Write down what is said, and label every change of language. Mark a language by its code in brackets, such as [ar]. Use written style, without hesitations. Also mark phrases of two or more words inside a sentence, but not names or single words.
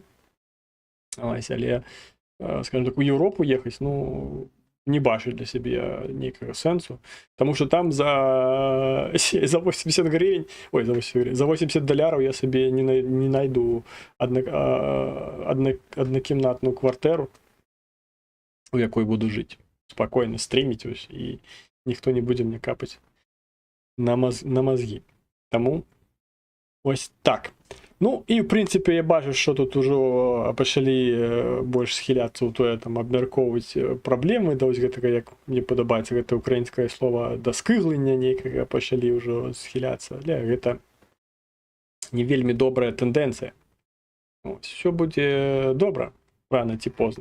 [uk] Ось, але, скажімо так, у Європу їхати, ну, не бачу для себе ніякого сенсу, тому що там за 80 гривень, ой, за 80 гривень, за 80 доларів я собі не знайду однокімнатну квартиру, у якій буду жити. Спокійно стрімити ось, і ніхто не буде мені капати на мозги. Тому ось так. Ну, і, в принципі, я бачу, що тут уже [be] пачалі больш схиляцца ў тое, там, абмяркоўваць праблемы, да, вось гэтага, як мне падабаецца гэта украінскае слова, да скыглення нейкага пачалі ўжо схиляцца. Але гэта не вельмі добрая тэндэнцыя. Все будзе добра, рана ці позна.